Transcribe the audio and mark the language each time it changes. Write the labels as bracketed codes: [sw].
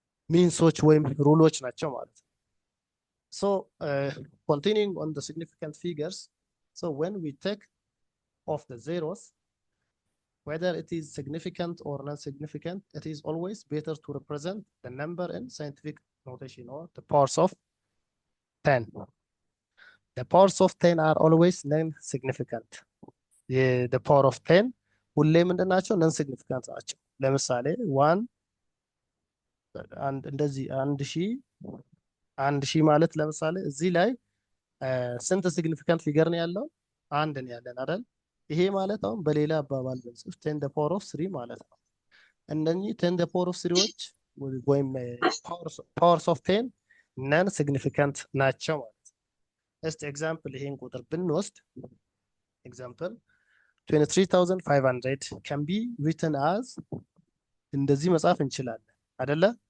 [am] ሚንሶች ወይም ሩሎች ናቸው ማለት ነው። [en] So continuing on the significant figures, so when we take off the zeros, whether it is significant or non-significant, it is always better to represent the number in scientific notation or the powers of 10. The powers of 10 are always non-significant. The power of 10 [am] ሁሌ ምንድን ናቸው? non-significant ናቸው። ለምሳሌ 1 እንደዚህ 1000 ማለት ለምሳሌ እዚህ ላይ ስንት ሲግኒፊካንት ፊገር ነው ያለው? አንድ ነው ያለን አይደል? ይሄ ማለት አሁን በሌላ አባባል ብንጽፍ 10 the power of 3 ማለት ነው። እነኚህ 10 the power of 3ዎች ወይም powers of 10 ነን ሲግኒፊካንት ናቸው ማለት ነው። እስቲ ኤግዛምፕል ይሄን ቁጥር ብንወስድ ኤግዛምፕል 23500 [en] can be written as [am] እንደዚህ መጻፍ እንችላለን አይደለ?